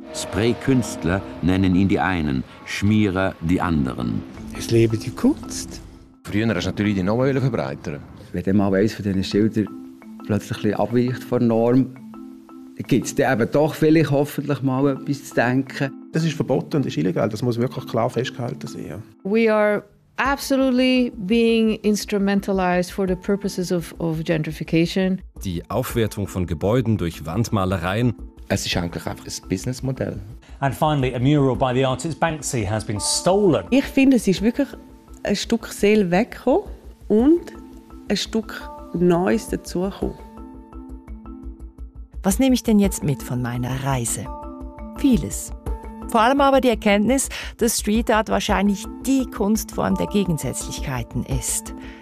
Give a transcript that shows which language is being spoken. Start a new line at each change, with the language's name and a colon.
German: Spray-Künstler nennen ihn die einen, Schmierer die anderen. Es lebe die Kunst. Früher wollte ich natürlich die Norm verbreitern. Wenn dann mal eines von diesen Schildern plötzlich abweicht von der Norm, gibt es dann eben doch vielleicht hoffentlich mal etwas zu denken. Das ist verboten und ist illegal, das muss wirklich klar festgehalten sein.
English: We are absolutely being instrumentalized for the purposes of gentrification.
German: Die Aufwertung von Gebäuden durch Wandmalereien. Es ist eigentlich einfach ein Businessmodell.
English: And finally, a mural by the artist Banksy has been stolen.
German: Ich finde, es ist wirklich ein Stück Seele weggekommen. und ein Stück Neues dazukommen. Was nehme ich denn jetzt mit von meiner Reise? Vieles. Vor allem aber die Erkenntnis, dass Street Art wahrscheinlich die Kunstform der Gegensätzlichkeiten ist.